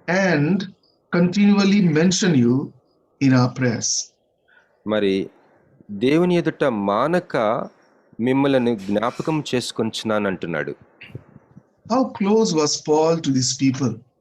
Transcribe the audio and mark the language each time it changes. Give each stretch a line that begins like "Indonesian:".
English: And continually mention you in our prayers.
Telugu: మరి దేవుని ఎదుట మానక మిమ్మల్ని జ్ఞాపకం చేసుకొంచున్నాను అంటున్నాడు.
English: How close was Paul to these people?